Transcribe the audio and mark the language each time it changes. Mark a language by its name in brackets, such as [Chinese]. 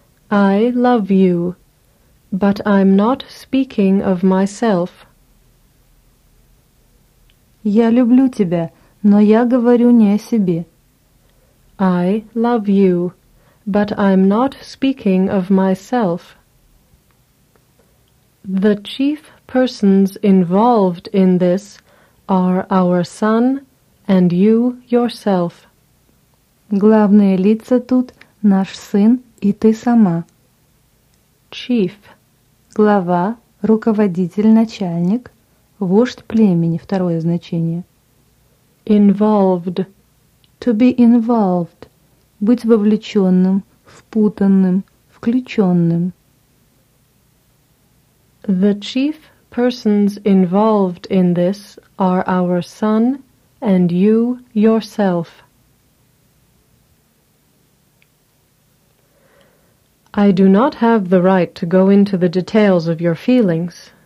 [English] I love you, but I'm not speaking of myself. [Russian] Я люблю тебя, но я говорю не о себе. [English] I love you, but I'm not speaking of myself. The chief persons involved in this are our son and you yourself. [Russian] Главные лица тут – наш сын и ты сама. [English] Chief. [Russian] Глава, руководитель, начальник, вождь племени – второе значение. [English] Involved. To be involved. [Russian] Быть вовлеченным, впутанным, включенным. [English] The chief persons involved in this are our son and you yourself. I do not have the right to go into the details of your feelings.